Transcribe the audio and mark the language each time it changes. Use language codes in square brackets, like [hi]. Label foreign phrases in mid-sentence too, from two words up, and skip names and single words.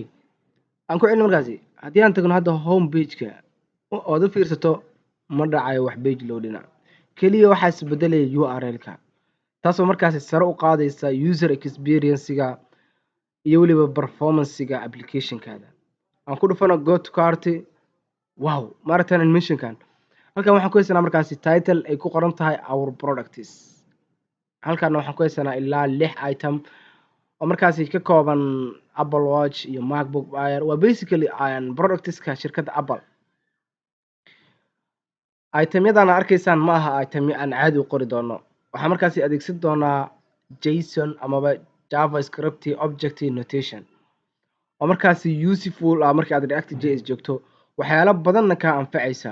[so] Aan ku celin markaasi haddii aan tagno hadda [en] home page-ka [so] oo aad u fiirsato ma dhacayo wax page loading ah. Kaliya waxaa isbedelaya URL-ka. taasoo markaasi sare u qaadaysa [en] user experience-ga [so] iyo weliba performance-ga application-kaada. Aan ku dhufano [en] go to cart. [so] Wow, maaragtaan animation-kan. Halkan waxaan ku haysanaa markaasi title ay ku qoran tahay [en] our products. [so] Halkaana waxaan ku haysanaa ilaa 6 item oo markaasi ka kooban Apple Watch iyo MacBook Air. Waa basically products-ka shirkadda Apple. Itemyadan arkaysaan ma aha itemyo aan caadi u qori doono. Waxaan markaasi adeegsan doonaa JSON amaba [en] JavaScript object notation [so] oo markaasi useful ah marka aad React.js joogto waxyaalo badanna ka anfacaysa.